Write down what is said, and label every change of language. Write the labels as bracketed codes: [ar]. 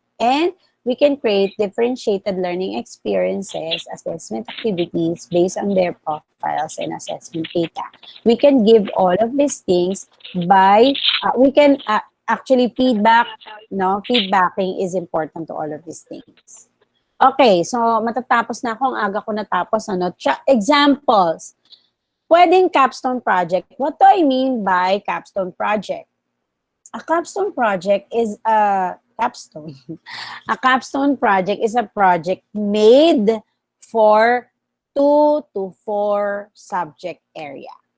[en] And we can create differentiated learning experiences, assessment activities based on their profiles and assessment data. We can give all of these things by, we can actually feedback, no? Feedbacking is important to all of these things. [tl] Okay, so matatapos na ako, ang aga ko natapos. Ano? Examples. Pwedeng capstone project. [en] What do I mean by capstone project? A capstone project is a capstone. A capstone project is a project made for 2 to 4 subject area.